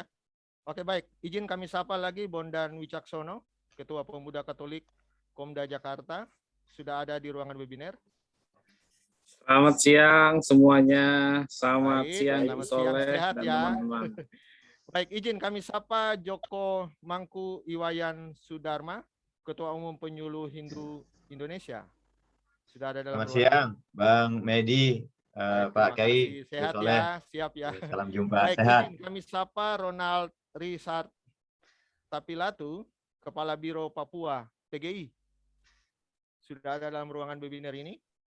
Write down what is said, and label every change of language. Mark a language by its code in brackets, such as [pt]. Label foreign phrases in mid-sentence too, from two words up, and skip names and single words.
[id] Oke baik, izin kami sapa lagi Bondan Wicaksono, Ketua Pemuda Katolik Komda Jakarta, sudah ada di ruangan webinar. Selamat siang semuanya. Selamat Baik, siang selamat Soleh siang, sehat dan ya. teman-teman. Baik, izin kami sapa Joko Mangku Iwayan Sudarma, Ketua Umum Penyuluh Hindu Indonesia. Sudah ada dalam Selamat siang, Bang Medi, Baik, Pak terima Kai, kasih. Sehat Soleh. ya, siap ya. Salam jumpa, Baik, sehat. izin kami sapa Ronald Risart Tapilatu, Kepala Biro Papua PGI. Sudah ada dalam ruangan webinar ini.